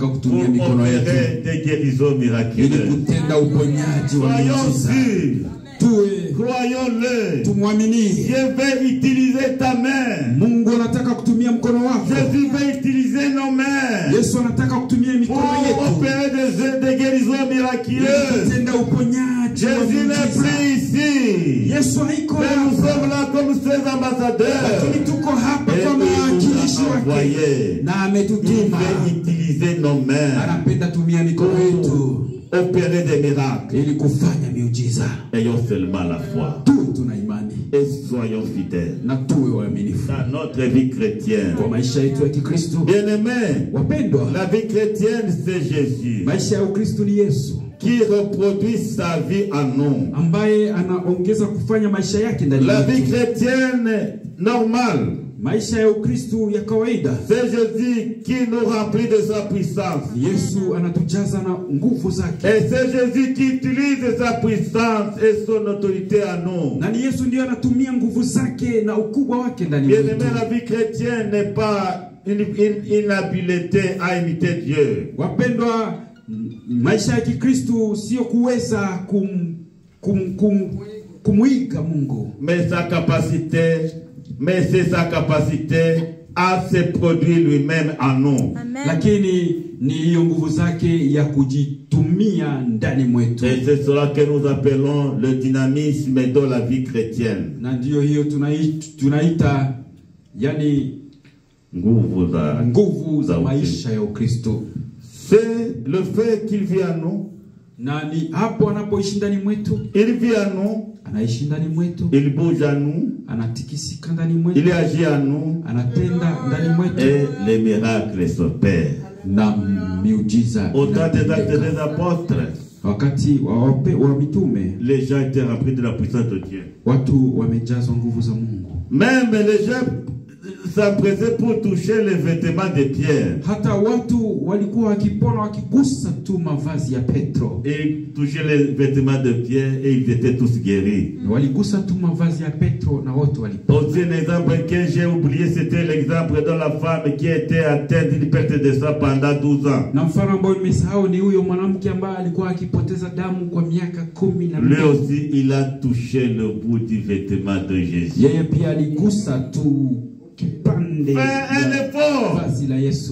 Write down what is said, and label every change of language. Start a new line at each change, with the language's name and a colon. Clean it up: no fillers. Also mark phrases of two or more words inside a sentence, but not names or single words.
French: pour
Swahili: kutumia mikono yetu
French: opérer des guérisons
Swahili: ili
French: miraculeuses.
Swahili: kutenda uponyaji wa
French: Soyons
Swahili: miujiza.
French: sûrs,
Swahili: Tuwe
French: croyons-le.
Swahili: tumwamini
French: Dieu veut utiliser ta main.
Swahili: Mungu, anataka kutumia mkono wako.
French: Jésus veut utiliser nos mains
Swahili: Yesu anataka kutumia
French: pour
Swahili: mikono yetu
French: opérer des guérisons
Swahili: ili
French: miraculeuses.
Swahili: kutenda uponyaji wa
French: Jésus n'est
Swahili: miujiza.
French: plus ici.
Swahili: Yesu haiko
French: Mais nous
Swahili: hapa,
French: sommes là comme ses ambassadeurs.
Swahili: lakini tuko hapa
French: Et
Swahili: kama
French: il nous
Swahili: wawakilishi
French: a
Swahili: wake
French: envoyés.
Swahili: na
French: Il
Swahili: ametutuma.
French: veut utiliser nos mains
Swahili: Anapenda tumia mikono yetu
French: pour opérer des miracles.
Swahili: ili kufanya miujiza.
French: Ayons seulement la foi
Swahili: Tuwe tuna imani
French: et soyons fidèles
Swahili: na tuwe waaminifu
French: dans notre vie chrétienne.
Swahili: kwa maisha yetu ya Kikristo.
French: Bien-aimés,
Swahili: Wapendwa,
French: la vie chrétienne, c'est Jésus
Swahili: maisha ya Ukristo ni Yesu
French: qui reproduit sa vie en nous.
Swahili: ambaye anaongeza kufanya maisha yake ndani
French: La vie
Swahili: yetu.
French: chrétienne normale,
Swahili: Maisha ya Ukristo ya kawaida,
French: c'est Jésus qui nous remplit de sa puissance.
Swahili: Yesu anatujaza na nguvu zake,
French: Et c'est Jésus qui utilise sa puissance et son autorité en nous.
Swahili: na ni Yesu ndiye anatumia nguvu zake na ukubwa wake ndani
French: Bien-aimé,
Swahili: yetu.
French: la vie chrétienne n'est pas une habileté à imiter Dieu.
Swahili: Wapendwa, maisha ya Kikristo sio kuweza kumwiga Mungu,
French: Mais c'est sa capacité à se produire lui-même en nous. Amen.
Swahili: lakini ni hiyo nguvu zake ya kujitumia ndani mwetu,
French: Et c'est cela que nous appelons le dynamisme de la vie chrétienne.
Swahili: na ndiyo hiyo tunaita yani nguvu za maisha ya Ukristo.
French: C'est le fait qu'il vit en nous.
Swahili: Na ni hapo anapoishi ndani mwetu,
French: Il vit en nous.
Swahili: anaishi ndani mwetu,
French: Il bouge en nous.
Swahili: anatikisika ndani mwetu,
French: Il agit en nous.
Swahili: anatenda ndani mwetu,
French: Et les miracles s'opèrent.
Swahili: na miujiza.
French: Au temps des actes des apôtres,
Swahili: Wakati wa mitume,
French: les gens étaient remplis de la puissance de Dieu.
Swahili: watu wamejazwa nguvu za Mungu.
French: Même les gens s'empressaient pour toucher les vêtements de Pierre.
Swahili: Hata watu walikuwa wakipona wakigusa tu mavazi ya Petro.
French: Et touchaient les vêtements de Pierre et ils étaient tous guéris.
Swahili: Waligusa tu mavazi ya Petro na wote walipona.
French: Aussi un exemple que j'ai oublié, c'était l'exemple de la femme qui était atteinte d'une perte de sang pendant 12 ans.
Swahili: Na mfano ambao nimesahau ni huyo mwanamke ambaye alikuwa akipoteza damu kwa miaka 12.
French: Lui aussi, il a touché le bout du vêtement de Jésus.
Swahili: Yeye pia aligusa tu kipande vazi la Yesu.